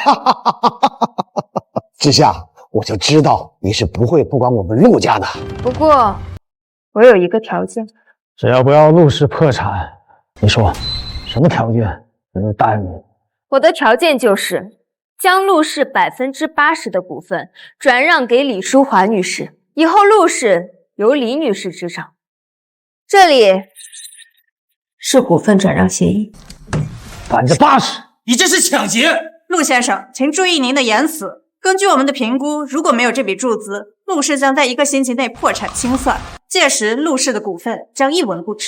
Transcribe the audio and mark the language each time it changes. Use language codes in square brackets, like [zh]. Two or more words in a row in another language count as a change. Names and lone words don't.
[zh] 真的？之夏， 我就知道你是不会不管我们陆家的。不过，我有一个条件，只要不要陆氏破产，你说什么条件我都答应你。我的条件就是将陆氏80%的股份转让给李淑华女士，以後陸氏由李女士執掌。這裡是股份轉讓協議，80%，你這是搶劫！陸先生，請注意您的言辭。根據我們的評估，如果沒有這筆注資，陸氏將在1個星期內破產清算，屆時陸氏的股份將一文不值。